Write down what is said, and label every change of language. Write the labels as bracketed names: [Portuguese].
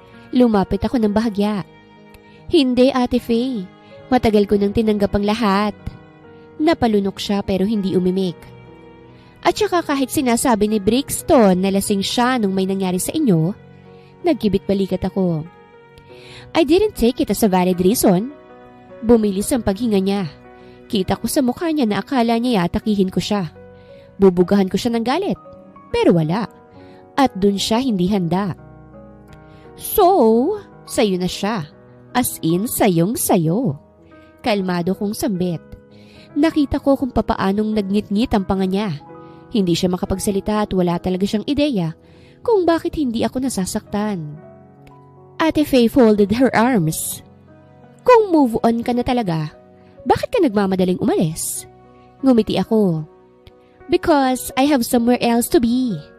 [Filipino] Lumapit ako ng bahagya. Hindi, Ate Faye. Matagal ko nang tinanggap ang lahat. Napalunok siya pero hindi umimik. At saka kahit sinasabi ni Brixton na lasing siya nung may nangyari sa inyo, nagkibit balikat ako. [English] I didn't take it as a valid reason. [Filipino] Bumilis ang paghinga niya. Kita ko sa mukha niya na akala niya yatakihin ko siya. Bubugahan ko siya ng galit. Pero wala. At dun siya hindi handa. So, sayo na siya. As in, sayong-sayo. Kalmado kong sambit. Nakita ko kung papaanong nagngit-ngit ang panga niya. Hindi siya makapagsalita at wala talaga siyang ideya kung bakit hindi ako nasasaktan. [English] Ate Faye folded her arms. [Filipino] Kung move on ka na talaga, bakit ka nagmamadaling umalis? Ngumiti ako. [English] Because I have somewhere else to be.